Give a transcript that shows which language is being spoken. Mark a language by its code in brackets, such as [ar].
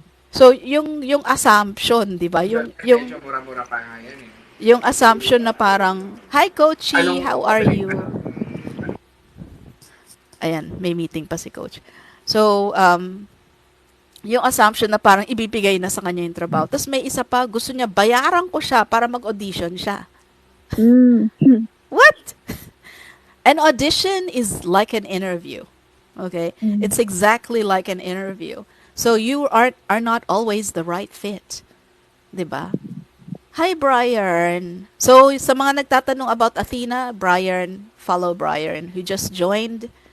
[tl] So, yung assumption, diba? Medyo mura-mura pa nga yan eh. Yung [en] assumption [tl] na parang, [en] hi, Coachy, how are you? [tl] Ayan, may meeting pa si Coach. So, yung assumption na parang ibibigay na sa kanya yung trabaho. Tapos may isa pa, gusto niya, bayaran ko siya para mag-audition siya. [en] What? An audition is like an interview. Okay? It's exactly like an interview. So you are not always the right fit. Diba? Hi, Brian. So, [tl] sa mga nagtatanong [en] about Athena, Brian, follow Brian, who just joined.